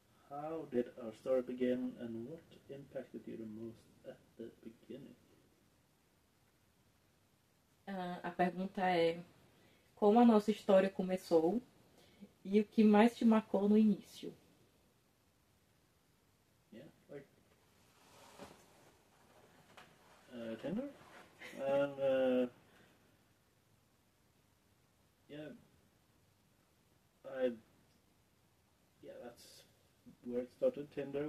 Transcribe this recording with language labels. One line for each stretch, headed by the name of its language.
English: How did our story begin and what impacted you the most at the beginning?
Portuguese: A pergunta é: como a nossa história começou e o que mais te marcou no início?
English: Yeah, like Tinder, and that's where it started. Tinder.